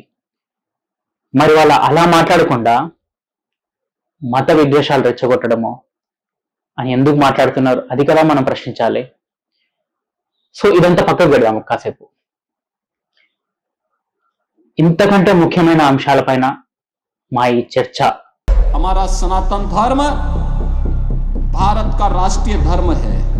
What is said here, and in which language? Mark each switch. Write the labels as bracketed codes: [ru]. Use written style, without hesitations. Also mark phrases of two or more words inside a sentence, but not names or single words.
[te] మరి వాళ్ళు అలా మాట్లాడకుండా మత విద్వేషాలు రెచ్చగొట్టడమో అని ఎందుకు మాట్లాడుతున్నారు, అది కదా మనం ప్రశ్నించాలి. సో ఇదంతా పక్కకు పెడదాము కాసేపు. ఇంతకంటే ముఖ్యమైన అంశాలపైన మా ఈ చర్చ. [hi] हमारा सनातन धर्म भारत का राष्ट्रीय धर्म है.